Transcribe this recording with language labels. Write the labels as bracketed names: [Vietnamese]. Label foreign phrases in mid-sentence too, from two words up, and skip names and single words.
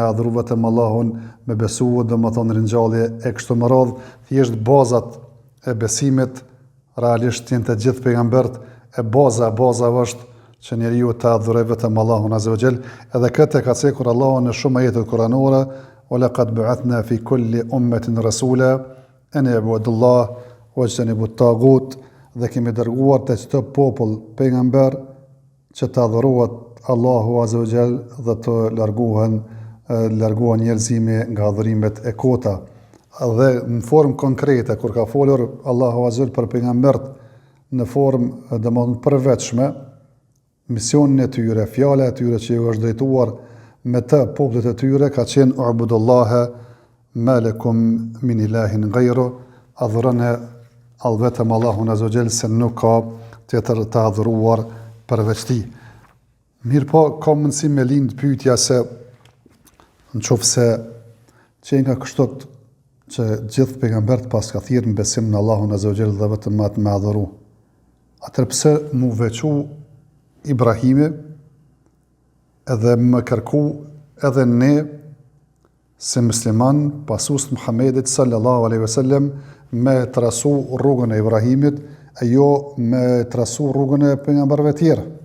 [Albanian] adhuru vetëm Allahun, me besu domethënë ringjallje e kështu me radhë, thjesht bazat e besimit realisht janë të gjithë pejgamberët, e baza është që njeriu të adhurojë vetëm Allahun [Arabic] عز وجل, [Albanian] edhe këtë ka cekur Allahu në shumë ajete kuranore, [Arabic] ولقد بعثنا في كل أمة رسولا أن اعبدوا الله واجتنبوا الطاغوت, [Albanian] dhe kemi dërguar te çdo popull pejgamber që të adhurohet Allahu [Arabic] عز وجل [Albanian] dhe të largohen njerëzimi nga adhurimet e kota. Dhe në formë konkrete, kur ka folur Allahu [Arabic] عز وجل [Albanian] për pejgamberët në formë domosdoshmë përveçme, misionin e tyre, fjala e tyre që ju është drejtuar me të popullit e tyre ka qenë [Arabic] اعبدوا الله ما لكم من إله غيره, [Albanian] adhuroni vetëm Allahun [Arabic] عز وجل, [Albanian] se nuk ka tjetër të adhuruar përveç Tij. Mirë po, ka mundësi me lind pyetja se nëse që nga kështot që gjithë pejgamberët pas ka thirrë në besim në Allahun [Arabic] عز وجل [Albanian] dhe vetëm atë me adhuru, atëherë pse mu veçu Ibrahimi edhe më kërku edhe ne se musliman pasus Muhammedit [Arabic] صلى الله عليه وسلم [Albanian] me trasu rrugën e Ibrahimit e jo me trasu rrugën e pejgamberëve tjerë.